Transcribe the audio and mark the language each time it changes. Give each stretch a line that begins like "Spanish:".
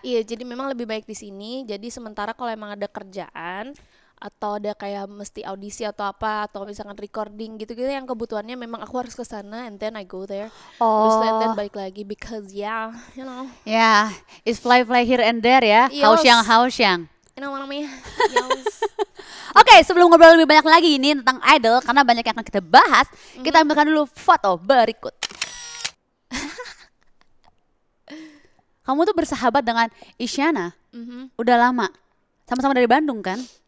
Indonesian: Iya, jadi memang lebih baik di sini. Jadi sementara kalau emang ada kerjaan atau ada kayak mesti audisi atau apa atau misalkan recording gitu-gitu yang kebutuhannya memang aku harus ke sana,
English: and then I go there.
Indonesian: Terus
English: and then
Indonesian: balik lagi
English: because you know. Yeah, it's fly here and there ya. Hausyang. You know what I mean?
Indonesian: Oke, sebelum ngobrol lebih banyak lagi ini tentang idol karena banyak yang akan kita bahas, kita ambilkan dulu foto berikut. Kamu tuh bersahabat dengan Isyana udah lama, sama-sama dari Bandung kan?